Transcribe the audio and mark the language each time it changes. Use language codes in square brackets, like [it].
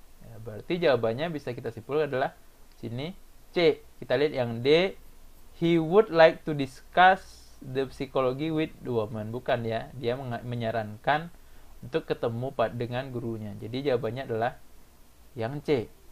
[id] Ya, berarti jawabannya bisa kita simpulkan adalah sini C. Kita lihat yang D. [en] He would like to discuss the psychology with the woman. [id] Bukan ya, dia menyarankan untuk ketemu dengan gurunya. Jadi jawabannya adalah yang C.